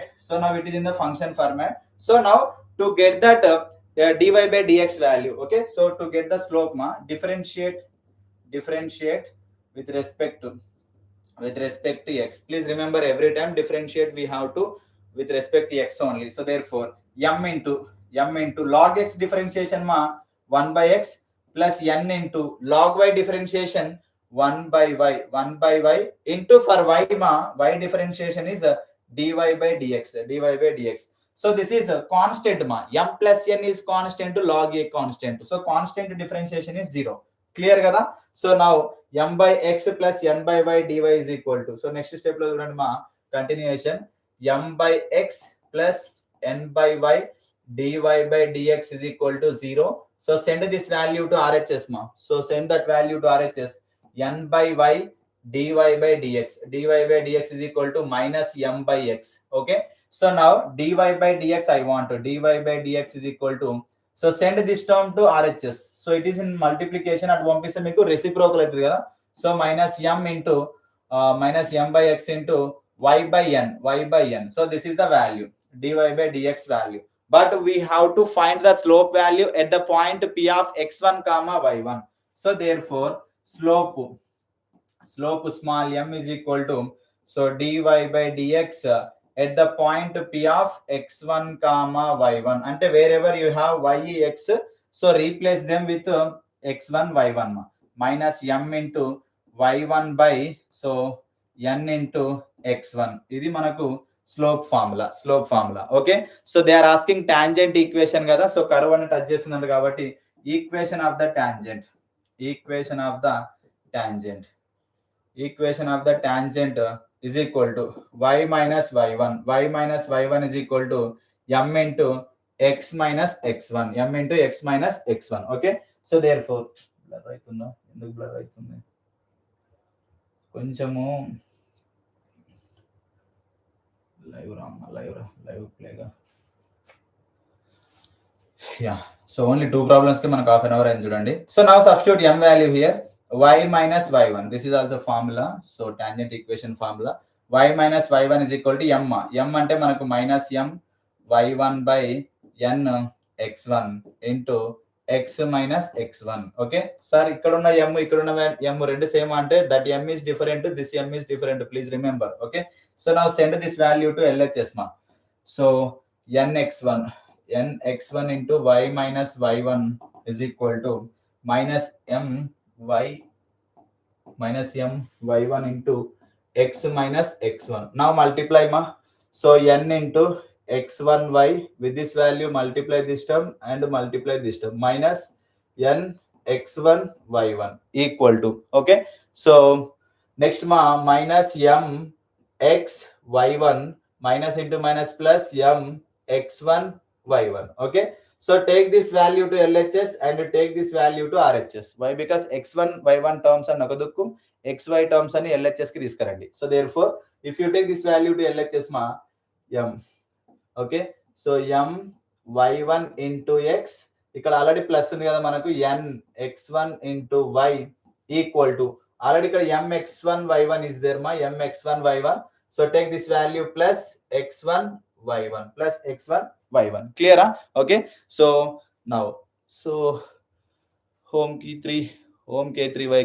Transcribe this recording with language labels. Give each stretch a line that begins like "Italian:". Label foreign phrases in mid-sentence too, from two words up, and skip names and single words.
English: So now it is in the function format. So now to get that dy by dx value, okay, so to get the slope ma, differentiate with respect to x. Please remember, every time differentiate we have to with respect to x only. So therefore m into log x differentiation ma, 1 by x plus n into log y differentiation 1 by y into, for y ma, y differentiation is dy by dx. So this is a constant ma, m plus n is constant to log a constant, so constant differentiation is 0. Clear kada? So now m by x plus n by y dy is equal to, so next step
Telugu: లో చూడండి
English: ma, continuation, m by x plus n by y dy by dx is equal to 0. So send this value to RHS ma, so send that value to RHS, n by y dy by dx is equal to minus m by x. Okay, so now dy by dx I want to, dy by dx is equal to, so send this term to RHS, so it is in multiplication, at
Telugu: పంపిస్తే మీకు
English: reciprocal
Telugu: అవుతుంది కదా.
English: సో minus m into minus m by x into y by n. So this is the value, dy by dx value, but we have to find the slope value at the point p of x1 comma y1. So therefore slope small m is equal to, so dy by dx at the point p of x1 comma y1, ante wherever you have y x, so replace them with x1 y1 minus m into y1 by, so n into x1.
Telugu: ఇది మనకు
English: slope formula. okay, so they are asking tangent equation కదా, so curve
Telugu: అని టచ్ చేస్తున్నది కాబట్టి
English: equation of the tangent is equal to y minus y1 is equal to m into x minus x1, okay. So therefore blur
Telugu: అవుతుందా, ఎందుకు బ్లర్ అవుతుంది, కొంచెము
English: live play
Telugu: ga.
English: Yeah, so only two problems
Telugu: కి మనకు
English: half an hour
Telugu: అయింది చూడండి.
English: So now substitute m value here, y minus y1. This is also formula, so tangent equation formula. Y minus y1 is equal to m. M
Telugu: అంటే మనకు
English: minus m y1 by n x1 into x minus x1. Okay, sir,
Telugu: ఇక్కడ ఉన్న m రెండు same అంటే
English: that m is different, this m is different, please remember. Okay, so now send this value to LHS ma. So nx1 nx1 into y minus y1 is equal to minus m y1 into x minus x1. Now multiply ma. So n into x1y, with this value multiply this term and multiply this term, minus n x1 y1 equal to, okay, so next ma minus m x y1 minus into minus plus m x1 y1. Okay, so take this value to LHS and take this value to RHS. Why? Because x1 y1 terms are nakadukku, xy terms
Telugu: అని LHS కి తీసుకురండి.
English: So therefore if you take this value to LHS ma m, okay, so m y1 into x,
Telugu: ఇక్కడ
English: already plus
Telugu: ఉంది కదా మనకు
English: n x1 into y equal to, already ఇక్కడ m x1 y1 is there ma, m x1 y1. So take this value plus x1 y1 plus x1 y1. Clear? Okay, so now, so home key 3, home k3y.